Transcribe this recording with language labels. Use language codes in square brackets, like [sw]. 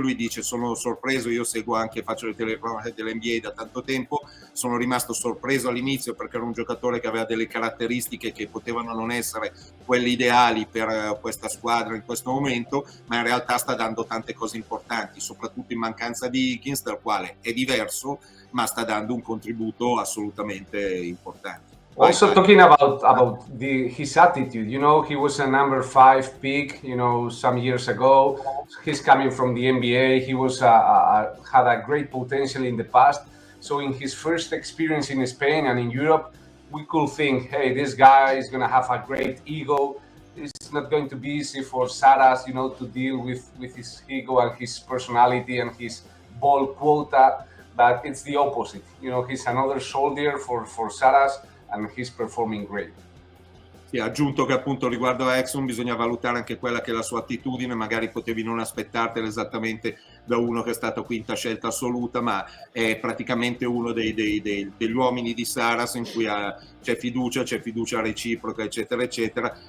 [it] Lui dice: sono sorpreso, io seguo anche, faccio le telecronache dell'NBA da tanto tempo, sono rimasto sorpreso all'inizio perché era un giocatore che aveva delle caratteristiche che potevano non essere quelle ideali per questa squadra in questo momento, ma in realtà sta dando tante cose importanti, soprattutto in mancanza di Higgins, dal quale è diverso, ma sta dando un contributo assolutamente importante. [en] Also talking about his attitude, he was a number 5 pick, some years ago. He's coming from the NBA. He was had a great potential in the past. So in his first experience in Spain and in Europe, we could think, hey, this guy is going to have a great ego. It's not going to be easy for Saras, to deal with his ego and his personality and his ball quota. But it's the opposite. He's another soldier for Saras. And he's performing great. [it] Sì, ha aggiunto che appunto riguardo a Exum bisogna valutare anche quella che è la sua attitudine, magari potevi non aspettartela esattamente da uno che è stato quinta scelta assoluta, ma è praticamente uno degli uomini di Saras in cui c'è fiducia reciproca eccetera eccetera.